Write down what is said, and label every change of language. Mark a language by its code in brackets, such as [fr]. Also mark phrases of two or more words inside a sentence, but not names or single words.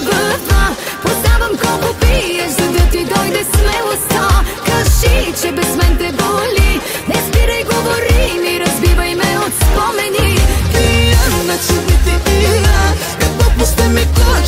[bg] в това, познавам колко пиеш, за да ти дойде смелостта. Кажи, че без мен те боли, не спирай, говори ми, разбивай ме от спомени. [sr] Pijana ću biti i ja, kad popuste mi kočnice,